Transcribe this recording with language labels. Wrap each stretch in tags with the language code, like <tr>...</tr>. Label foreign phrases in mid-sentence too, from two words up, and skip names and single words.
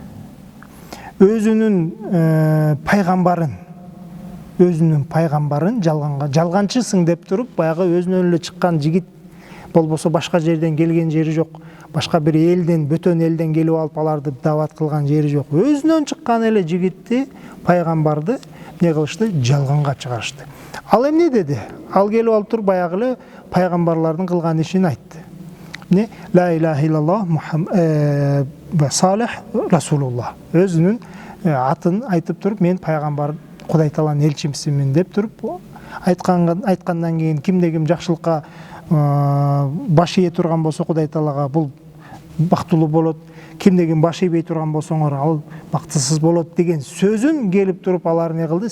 <ky>Өзүнүн пайгамбарын жалганчысың деп туруп, баягы өзүнөн эле чыккан жигит болбосо башка жерден келген жери жок. Башка бир элден, бөтөн элден келип алып аларды дават кылган жери жок. Өзүнөн чыккан эле жигитти, пайгамбарды не кылышты? Жалганга чыгарышты. Ал эмне деди? Ал келип алып туруп баягы эле пайгамбарлардын кылган ишин айтты. Не?</ky> <ar>لا إله إلا الله صالح رسول الله.</ar> <ky>Өзүнүн атын айтып туруп, мен пайгамбар Кудай Тааланын элчимсимин деп туруп айткандан кийин кимде ким жакшылыкка баш ие турган болсо Кудай Таалага бул бактылуу болот, кимде ким баш ийбей турган болсоңор ал бактысыз болот деген сөзүн келип туруп алар не кылды?</ky>